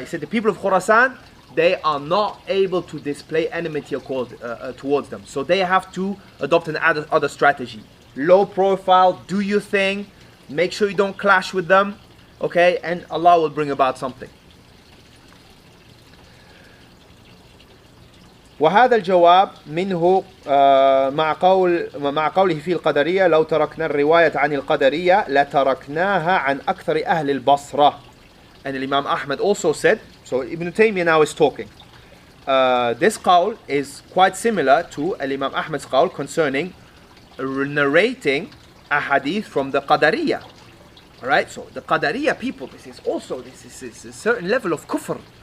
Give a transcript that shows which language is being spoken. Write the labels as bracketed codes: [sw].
[en] He said the people of Khorasan, they are not able to display enmity towards them, so they have to adopt an other strategy. low profile, do your thing, make sure you don't clash with them, okay, and Allah will bring about something. [ar] وهذا الجواب منه مع قوله في القدرية لو تركنا الرواية عن القدرية لتركناها عن أكثر أهل البصرة. [en] And Imam Ahmad also said, so Ibn Taymiyyah now is talking. This qawl is quite similar to Imam Ahmad's qawl concerning narrating a hadith from the Qadariyah. Alright, so the Qadariyah people, this is a certain level of kufr.